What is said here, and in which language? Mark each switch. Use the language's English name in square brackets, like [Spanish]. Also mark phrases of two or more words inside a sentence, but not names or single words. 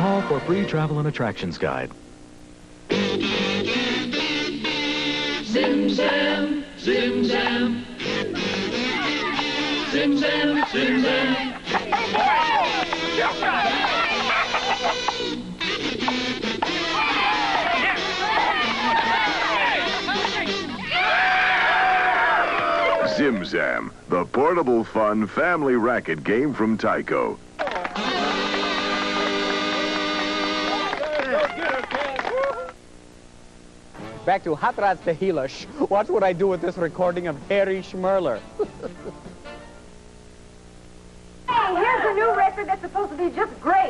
[English] for free travel and attractions guide. Zim Zam, Zim Zam. Zim Zam, Zim Zam. Zim Zam, the portable fun family racket game from Tyco. Back to Hot Rods to Helish. Watch what I do with this recording of Harry Schmerler. Hey, here's a new record that's supposed to be just great.